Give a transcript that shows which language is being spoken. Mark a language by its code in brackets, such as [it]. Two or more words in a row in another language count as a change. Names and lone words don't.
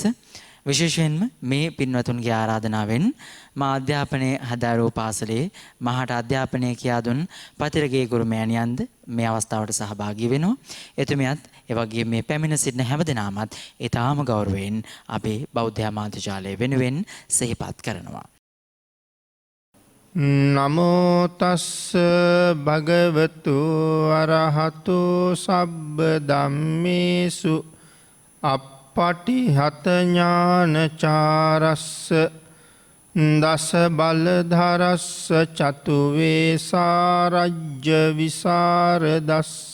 [si] විශේෂයෙන්ම මේ පින්වතුන්ගේ ආරාධනාවෙන් මා අධ්‍යාපනයේ හදාරූ පාසලේ මහාට අධ්‍යාපනය කියා දුන් පතිරගේ ගුරු මෑණියන්ද මේ අවස්ථාවට සහභාගී වෙනවා. එතුමියත් ඒ වගේම මේ පැමිණ සිටින හැමදෙනාමත් ඊටාම ගෞරවයෙන් අපේ බෞද්ධ ආමාත්‍යාලය වෙනුවෙන් සිහිපත් කරනවා. [pi] නමෝ තස්ස භගවතු අරහතු සබ්බ ධම්මේසු අප්පටිහත ඥානචාරස්ස දස බලධරස්ස චතු වේසාරජ්‍ය විසරදස්ස